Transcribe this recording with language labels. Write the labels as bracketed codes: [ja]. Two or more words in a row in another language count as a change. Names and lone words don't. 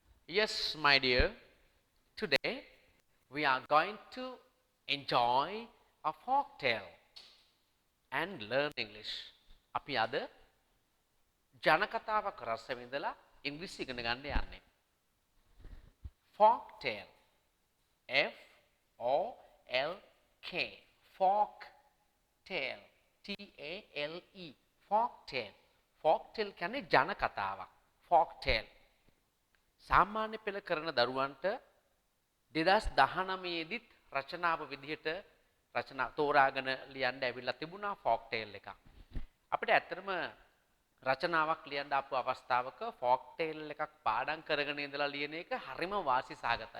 [en] Yes, my dear, today we are going to enjoy a folk tale and learn English. [si] අපි අද ජනකතාවක් රස විඳලා ඉංග්‍රීසි ඉගෙන ගන්න යන්නේ. [en] Folk tale. F O L K. Folk tale. T A L E. Folk tale. Folk tale [si] කියන්නේ ජනකතාවක්. [en] Folk tale. [si] සාමාන්‍ය පෙළ කරන දරුවන්ට 2019 ෙදිත් රචනාව විදිහට රචනා තෝරාගෙන ලියන්න ඇවිල්ලා තිබුණා [en] folk tale [si] එකක්. අපිට ඇත්තටම රචනාවක් ලියන්න ආපු අවස්ථාවක [en] folk tale [si] එකක් පාඩම් කරගෙන ඉඳලා ලියන එක හරිම වාසි සහගතයි.